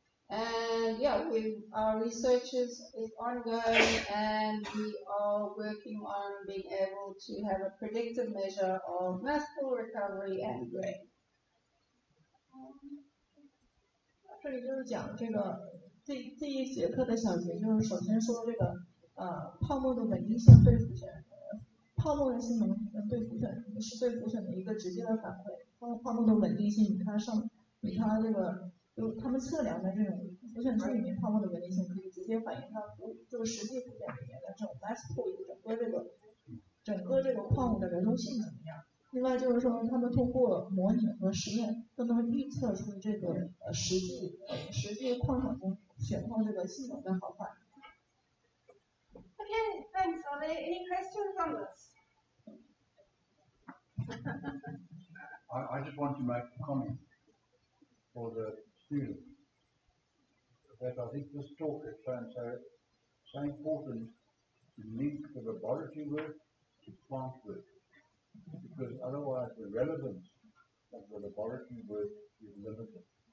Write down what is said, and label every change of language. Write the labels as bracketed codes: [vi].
[en] And yeah, our research is ongoing, and we are working on being able to have a predictive measure of mass pull recovery and grain. [zh] 这里就是讲这个这一节课的小节，就是首先说这个泡沫的稳定性对浮选，泡沫的性能对浮选是对浮选的一个直接的反馈。泡沫的稳定性，以它这个就他们测量的这种浮选区里面泡沫的稳定性，可以直接反映它就是实际浮选里面的这种 mass pull 整个这个矿物的流动性怎么样。另外就是说，他们通过模拟和实验都能预测出这个实际矿场中选矿这个系统的好坏。 [en] Okay, thanks. Are there any questions on this? I just want to make a comment for the students that I think this talk has shown so important to link the laboratory work to plant work, because otherwise the relevance of the laboratory work is limited.